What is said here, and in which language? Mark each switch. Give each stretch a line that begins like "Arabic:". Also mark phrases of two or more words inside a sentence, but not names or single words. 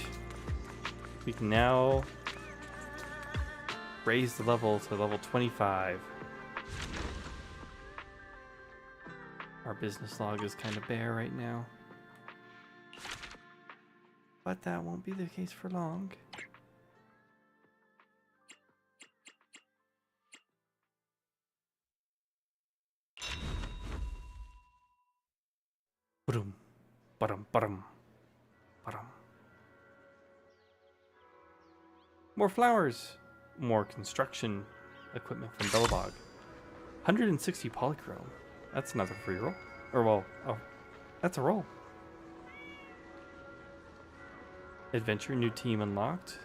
English: We can now raise the level to level 25. Our business log is kind of bare right now. But that won't be the case for long. Ba-dum, ba-dum, ba-dum, ba-dum. More flowers. More construction equipment from Bellabog. 160 polychrome. That's another free roll. Or well, oh, that's a roll. Adventure, new team unlocked.